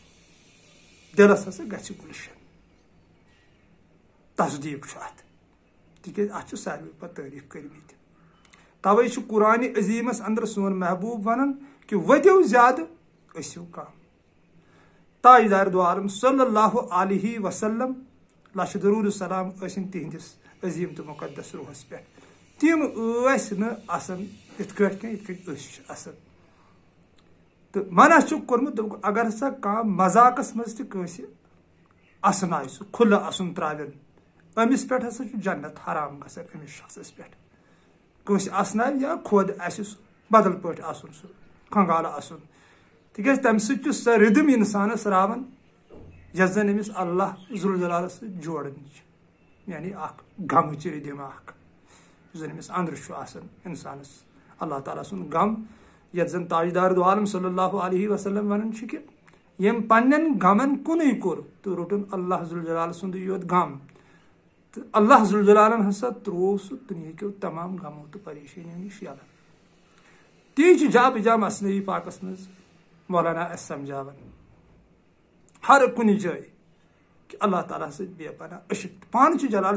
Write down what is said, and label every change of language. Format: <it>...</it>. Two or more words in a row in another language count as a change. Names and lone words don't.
<ks>دلس ہسا گژھِ گلشن تصدیق چھُ اتھ تکیاز اتھ ساروی پتہٕ تعریف کرمٕتۍ توے چھُ قرآن عظیمس اندر سون محبوب ونان کہ ودیو زیادٕ ٲسِو کم تاجدار دو عالم</ks> <ar>صلی اللہ علیہ وسلم</ar> <ks>لچھ درود السلام ٲسِن تہندس عظیم تو مقدس روحس پہ تم ٲسۍ نہٕ آسان یِتھ کٲٹھۍ کینٛہہ یِتھ کٲٹھۍ أسۍ چھِ آسان تو منع چھُکھ کوٚرمُت دوٚپُکھ اگر ہسا کانٛہہ مذاقس منٛز تہِ کٲنٛسہِ اسن آئی سہ کھلہ اسن تراون امس پہ ہسا جنت حرام گژھان امس شخصس پہ کٲنٛسہِ اسناوِ یا خود آسہِ سُہ بدل پٲٹھۍ آسُن سُہ کھنگالہٕ آسُن تِکیٛازِ تمہِ سۭتۍ چھُ سۄ رِدم انسانس راوان یۄس زن أمِس اللہ ذوالجلالس سۭتۍ جوڑان چھِ یعنی اکھ غمٕچ رِدم اکھ یُس زن أمِس أنٛدرٕ چھُ آسان انسانس اللہ تعالیٰ سُنٛد غم یتھ زن تاجدار دو عالم</ks> <ar>صلی اللہ علیہ وسلم</ar> <ks>ونان چھِ کہِ ییٚمۍ پننٮ۪ن غمن کُنُے کوٚر تہٕ روٚٹُن اللہ ذوالجلال سُنٛدٕے یوت غم تہٕ اللہ ذوالجلالن ہسا تروو سُہ دُنہِکیو تمام غمو تہٕ پریشٲنیو نِش یلہٕ تی چھُ جا بجا مثنوی پاکس منٛز مولانا اسہِ سمجھاوان ہر کُنہِ جایہِ کہ اللہ تعالیٰ سۭتۍ بے پناہ عشق پانہٕ چھُ جلال</ks>